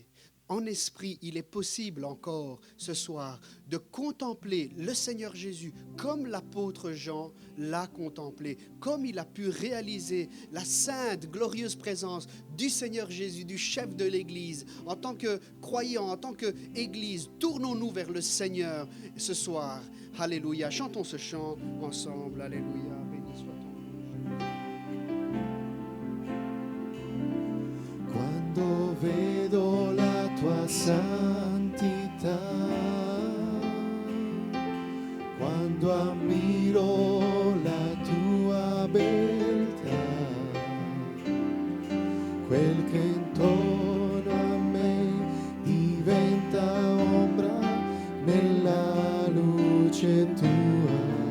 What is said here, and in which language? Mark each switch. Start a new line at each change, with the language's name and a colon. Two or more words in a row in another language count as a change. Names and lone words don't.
French: En esprit, il est possible encore ce soir de contempler le Seigneur Jésus comme l'apôtre Jean l'a contemplé, comme il a pu réaliser la sainte, glorieuse présence du Seigneur Jésus, du chef de l'Église. En tant que croyants, en tant qu'Église, tournons-nous vers le Seigneur ce soir. Alléluia. Chantons ce chant ensemble. Alléluia. Béni soit ton nom.
Italian: Quando vedo la tua santità, quando ammiro la tua beltà, quel che intorno a me diventa ombra nella luce tua.